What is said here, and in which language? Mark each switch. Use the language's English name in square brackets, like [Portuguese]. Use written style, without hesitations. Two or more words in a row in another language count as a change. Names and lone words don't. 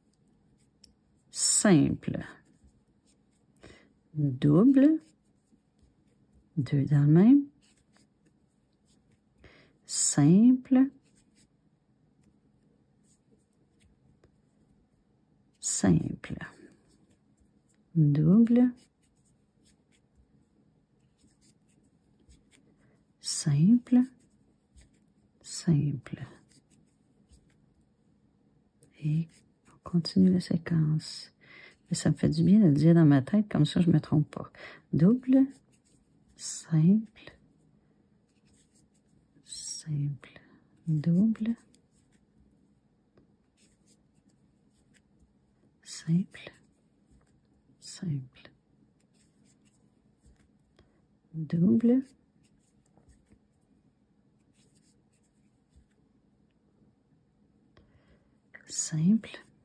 [French] simple, double, 2 dans le même, simple, simple, double, simple, simple. Et on continue la séquence. Mais ça me fait du bien de le dire dans ma tête, comme ça je ne me trompe pas. Double, simple, simple, double, simple, simple, double, simple,